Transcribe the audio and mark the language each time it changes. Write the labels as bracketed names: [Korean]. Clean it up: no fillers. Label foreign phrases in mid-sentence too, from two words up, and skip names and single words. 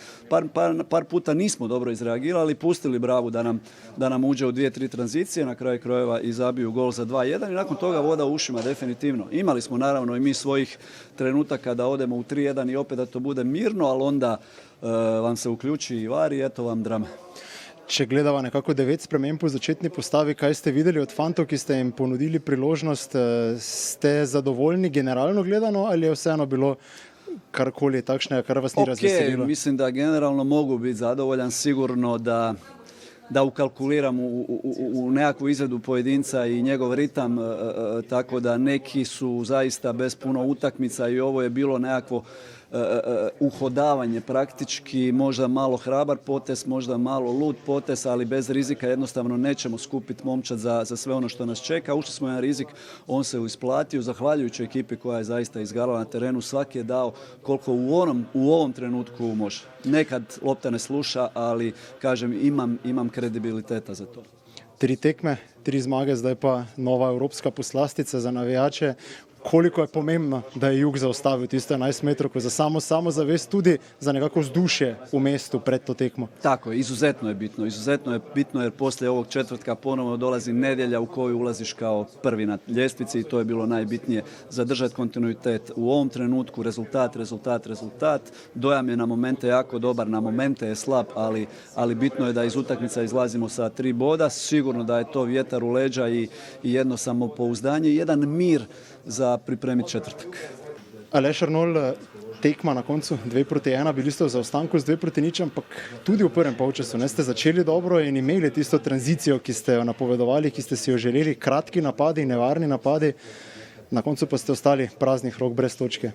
[Croatian] Par puta nismo dobro izreagirali, pustili Bravu da nam uđe u 2-3 tranzicije, na kraju krajeva i zabiju gol za 2-1 i nakon toga voda u ušima definitivno. Imali smo naravno i mi svojih trenutaka da odemo u 3-1 i opet da to bude mirno, ali onda vam se uključi i var i eto vam drama. [Slovenian] Če gledava nekako 9 sprememb po začetni postavi, kaj ste videli od fantov, ki ste jim ponudili priložnost, ste zadovoljni generalno gledano ali je vseeno bilo karkoli takšnega, kar vas ni razveselilo? [Croatian] Mislim da generalno mogu biti zadovoljan, sigurno da ukalkuliram u nekakvu izvedu pojedinca i njegov ritam, tako da neki su zaista bez puno utakmica i ovo je bilo nekakvo uhodavanje praktički, možda malo hrabar potez, možda malo lud potez, ali bez rizika jednostavno nećemo skupiti momčad za sve ono što nas čeka. Ušli smo na rizik, on se isplatio, zahvaljujući ekipi koja je zaista izgarala na terenu, svaki je dao koliko u ovom trenutku može. Nekad lopta ne sluša, ali kažem imam kredibiliteta za to. [Slovenian] 3 tekme, 3 zmage, zdaj pa nova evropska poslastica za navijače. Koliko je pomembno, da je Jug zaostavil tisto 11 metrovko za samozavest, tudi za nekako vzdušje u mestu pred to tekmo? [Croatian] Tako, izuzetno je bitno jer poslije ovog četvrtka ponovno dolazi nedjelja u koju ulaziš kao prvi na ljestvici i to je bilo najbitnije, zadržati kontinuitet. U ovom trenutku rezultat, dojam je na momente jako dobar, na momente je slab, ali bitno je da iz utakmica izlazimo sa 3 boda, sigurno da je to vjetar u leđa i jedno samopouzdanje i jedan mir za pripremiti četvrtak. [Slovenian] Aleš Arnol, tekma na koncu 2-1, bili ste v zaostanku z 2-0, ampak tudi v prvem polčasu ne ste začeli dobro in imeli tisto tranzicijo, ki ste jo napovedovali, ki ste si jo želeli, kratki napadi, nevarni napadi, na koncu pa ste ostali praznih rok brez točke.